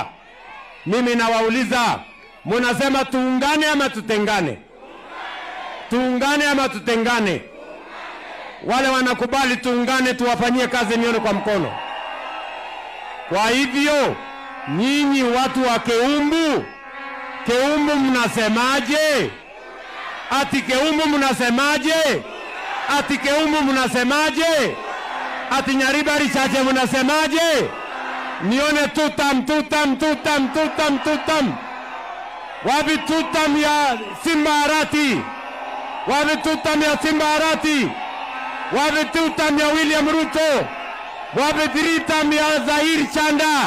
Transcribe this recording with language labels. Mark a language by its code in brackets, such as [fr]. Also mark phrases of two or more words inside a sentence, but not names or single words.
[sw] Mimi nawauliza, mnasema tuungane ama tutengane? Tuungane ama tutengane? Wale wanakubali tuungane, tuwafanyie kazi, nione kwa mkono. Kwa hivyo nyinyi watu wa Keumbu, Keumbu mnasemaje? Ati Keumbu mnasemaje? Ati Keumbu mnasemaje? Ati Nyaribari Chache mnasemaje? Nione tutam tutam tutam tutam tutam. Wapi tutam ya Simba Arati? Wapi tutam ya Simba Arati? Wapi tutam ya William Ruto? Wapi tritam ya Zahir Chanda?